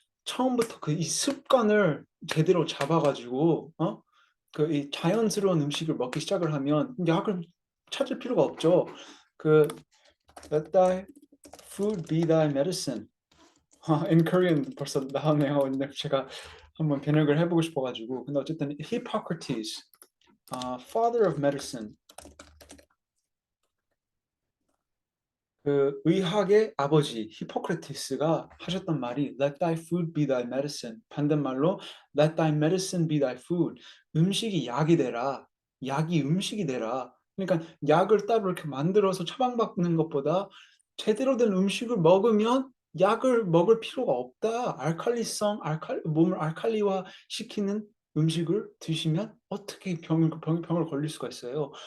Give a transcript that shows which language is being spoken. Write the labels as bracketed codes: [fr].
[ko] 처음부터 그 이 습관을 제대로 잡아가지고 그 이 자연스러운 음식을 먹기 시작을 하면 약을 찾을 필요가 없죠. [en] 그 Let thy food be thy medicine. In Korean [ko] 벌써 나오네요. 근데 제가 한번 번역을 해보고 싶어가지고. 근데 어쨌든 [en] Hippocrates, father of medicine. [ko] 그 의학의 아버지 히포크라테스가 하셨던 말이 [en] Let thy food be thy medicine. [ko] 반대말로 [en] Let thy medicine be thy food. [ko] 음식이 약이 되라. 약이 음식이 되라. 그러니까 약을 따로 이렇게 만들어서 처방받는 것보다 제대로 된 음식을 먹으면 약을 먹을 필요가 없다. 몸을 알칼리화 시키는 음식을 드시면 어떻게 병을 걸릴 수가 있어요.